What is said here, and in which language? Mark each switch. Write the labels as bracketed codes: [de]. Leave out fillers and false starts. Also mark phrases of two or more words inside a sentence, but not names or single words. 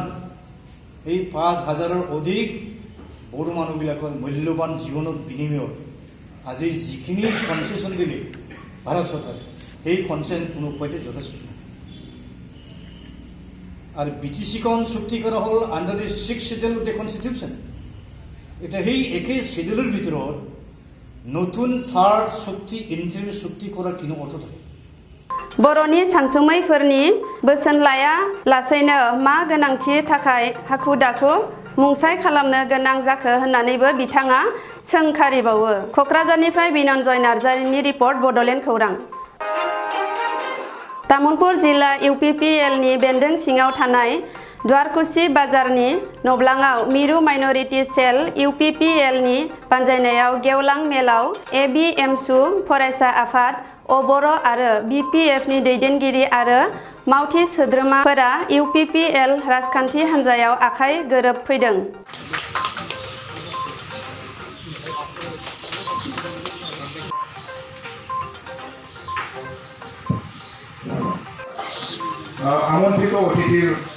[as] এই 5000ৰ অধিক বড়ো মানুহবিলাকৰ মূল্যৱান জীৱনৰ বিনিময়ত আজি যিখিনি কনচেশ্যন দিলে ভাৰত চৰকাৰে, সেই কনচেশ্যন কোনো উপায়তে যথেষ্ট নহয়। আৰু বিটিচিখন চুক্তি কৰা হ'ল [en] under the 6th schedule of the constitution. [as] এতিয়া সেই একেই শিডিউলৰ ভিতৰত নতুন 3rd চুক্তি ইণ্টাৰিম চুক্তি কৰাৰ কোনো অৰ্থ থাকে? [brx] बर'नि सानसुमैफोरनि बोसोन लाया लासैनो मा गोनांथि थाखाय हाखु दाखु मुंसाइ खालामनो गोनां जाखो होननानैबो बिथाङा सोंखारिबावो। क'क्राझारनिफ्राय बिनन्जय नार्जारिनि रिपर्ट, बड'लेण्ड खौरां। तामुलपुर जिल्ला इउपिपिएलनि बेन्दों सिङाव थानाय द्वारकुसि बाजारनि नब्लाङाव मिरु [en] minority cell [brx] इउपिपिएलनि बानजायनायाव गेवलां मेलाव एबिएमसु फरायसा आफाद, अबर' आरो बिपिएफनि दैदेनगिरि आरो मावथि सोद्रोमाफोरा इउपिपिएल राजखान्थि हान्जायाव आखाइ गोरोबफैदों। [as] আমন্ত্রিত অতিথির